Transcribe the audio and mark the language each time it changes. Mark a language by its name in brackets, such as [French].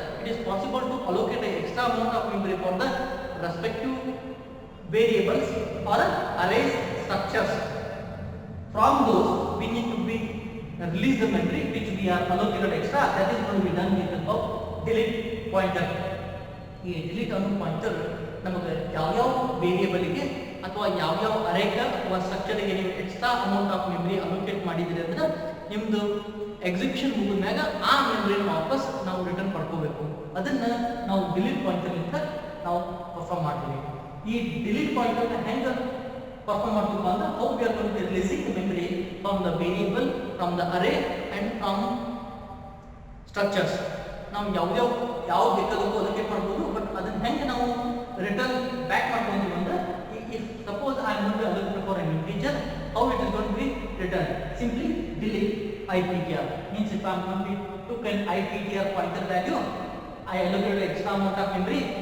[English] It is possible to allocate an extra amount of memory for the respective variables or arrays structures. From those we need to be release the memory which we are allocated extra. That is going to be done with the help of delete pointer. [Kannada] ಈ delete ಅನ್ನೋ pointer ನಮಗೆ ಯಾವ್ಯಾವ ವೇರಿಯೇಬಲ್ಗೆ ಅಥವಾ ಯಾವ್ಯಾವ ಅರೇಗೆ ಅಥವಾ ಸ್ಟ್ರಕ್ಚರ್ಗೆ ನೀವು extra amount of memory allocate ಮಾಡಿದ್ರಿ ಅಂದ್ರೆ ನಿಮ್ದು ಎಕ್ಸಿಕ್ಯೂಷನ್ ಮುಗಿದ್ಮ್ಯಾಗ ಆ ಮೆಮರಿನ ವಾಪಸ್ ನಾವು ರಿಟರ್ನ್ ಪಡ್ಕೋಬೇಕು. ಅದನ್ನ ನಾವು ಡಿಲೀಟ್ ಪಾಯಿಂಟರ್ನಿಂದ ನಾವು ಪರ್ಫಾರ್ಮ್ ಮಾಡ್ತೀವಿ. ಈ ಡಿಲೀಟ್ ಪಾಯಿಂಟರ್ನ ಹೆಂಗೆ ಪರ್ಫಾರ್ಮ್ ಮಾಡ್ತೀವಿ ಅಂದ್ರೆ [English] How we are going to releasing memory from the variable, from the array and from structures. [Kannada] ನಾವು ಯಾವ ಬೇಕಾದಕ್ಕೂ ಅಲೋಕೇಟ್ ಮಾಡ್ಬೋದು, ಬಟ್ ಅದನ್ನ ಹೆಂಗೆ ನಾವು ರಿಟರ್ನ್ ಬ್ಯಾಕ್ ಮಾಡ್ಕೊಂತೀವಿ ಅಂದ್ರೆ [English] if suppose I am going to allocate for an integer, how it is going to be returned? Simply delete IPTR. Means if I am going to took an IPTR pointer value, I allocated extra amount of memory.